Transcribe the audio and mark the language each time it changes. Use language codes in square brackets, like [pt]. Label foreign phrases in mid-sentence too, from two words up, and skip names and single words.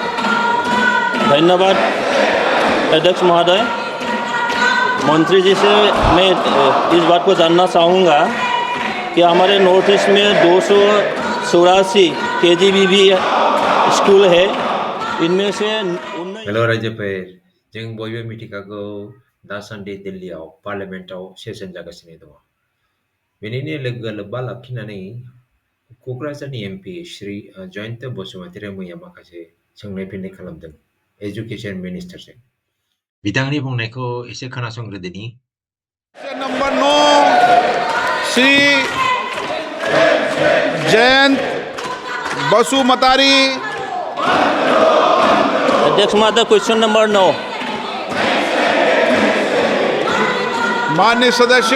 [hi] धन्यवाद अध्यक्ष महोदय। मंत्री जी से मैं इस बात को जानना चाहूँगा कि हमारे नॉर्थ ईस्ट में 284 KGBV स्कूल है, इनमें से [brx] हेलो रायजोफोर, जों बयबो मिथिखागौ दासान्दि दिल्लीयाव पार्लियामेन्टआव सेसन जागासिनो दङ। बेनिनो लोगो लोब्बा लाखिनानै क'क्राझारनि MP श्री जयंत बसुमतारी मैया माखासे सोंनाय फिन्नाय खालामदों [en] education ministerjwng. [brx] बिथांनि बुंनायखौ एसे खोनासंग्रोदोनि। [en] question number 9 श्री जयंत बसुमतारी। [hi] अध्यक्ष महोदय, [en] question number 9. [hi] माननीय सदस्य